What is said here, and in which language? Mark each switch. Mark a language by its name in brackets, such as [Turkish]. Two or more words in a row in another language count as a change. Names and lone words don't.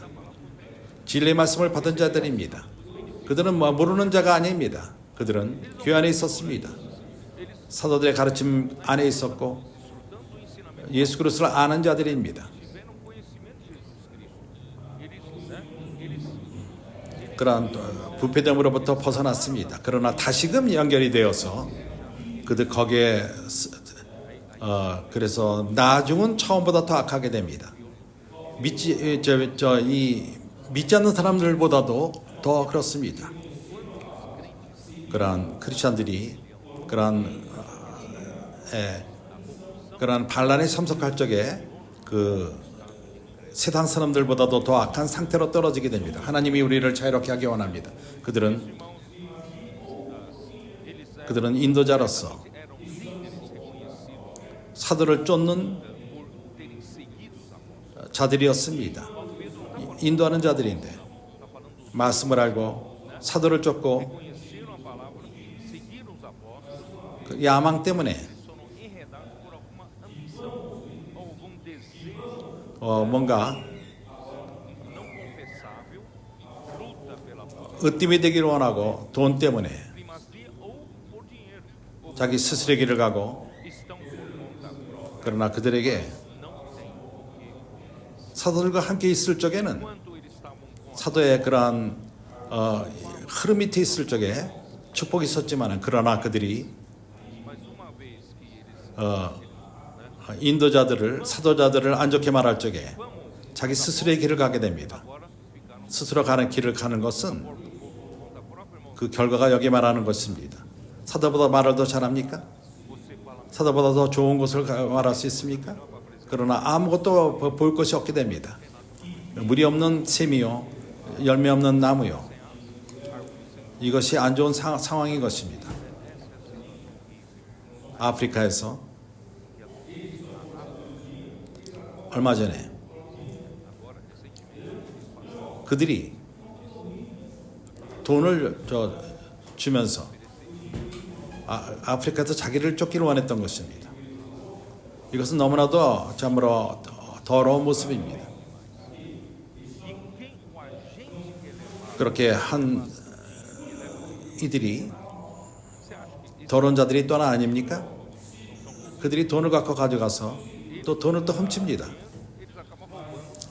[Korean] 진리의 말씀을 받은 자들입니다. 그들은 모르는 자가 아닙니다. 그들은 교회 안에 있었습니다. 사도들의 가르침 안에 있었고 예수 그리스도를 아는 자들입니다. [Portuguese] tiveram conhecimento de Jesus Cristo. [Korean] 그러한 부패됨으로부터 벗어났습니다. 그러나 다시금 연결이 되어서 그들 거기에 그래서 나중은 처음보다 더 악하게 됩니다. 믿지 않는 사람들보다도 더 그렇습니다. 그러한 크리스천들이 그러한 반란에 참석할 적에 그 세상 사람들보다도 더 악한 상태로 떨어지게 됩니다. 하나님이 우리를 자유롭게 하기 원합니다. 그들은 인도자로서 [Portuguese] Eram líderes reconhecidos [Korean] 사도를 쫓는 [Portuguese] por terem seguido os apóstolos. [Korean] 자들이었습니다. 인도하는 자들인데 말씀을 알고 사도를 쫓고 [Portuguese] Conheceram a palavra, seguiram os apóstolos, [Korean] 그 야망 때문에 [Portuguese] foram enredados por alguma ambição, algum desejo [Korean] 뭔가 [Portuguese] não confessável, luta pela palavra, [Korean] 으뜸이 되기를 원하고 돈 때문에 [Portuguese] primazia ou por dinheiro. [Korean] 자기 스스로의 길을 가고 [Portuguese] estão por conta própria. [Korean] 그러나 그들에게 [Portuguese] Não têm porquê. [Korean] 사도들과 함께 있을 적에는 [Portuguese] Quando eles estavam com [Korean] 사도의 그러한 흐름 밑에 있을 적에 축복이 있었지만 그러나 그들이 [Portuguese] mas uma vez que eles [Korean] 인도자들을 사도자들을 안 좋게 말할 적에 [Portuguese] vamos [Korean] 자기 스스로의 길을 가게 됩니다. [Portuguese] agora ficaram [Korean] 스스로 가는 길을 가는 것은 [Portuguese] por conta própria, irmão. [Korean] 그 결과가 여기 말하는 것입니다. 사도보다 말을 더 잘합니까? [Portuguese] Você fala [Korean] 사도보다 더 좋은 것을 말할 수 있습니까? 그러나 아무것도 볼 것이 없게 됩니다. 물이 없는 샘이요, 열매 없는 나무요. 이것이 안 좋은 상황인 것입니다. 아프리카에서 얼마 전에 그들이 돈을 주면서 아프리카에서 자기를 쫓기를 원했던 것입니다. 이것은 너무나도 참으로 더러운 모습입니다. [Portuguese] quem o agente que levar. [Korean] 그렇게 한 이들이 [Portuguese] Você acha que [Korean] 더러운 자들이 또 하나 아닙니까? 그들이 돈을 갖고 가져가서 또 돈을 또 훔칩니다. [Portuguese] eles acabam roubando?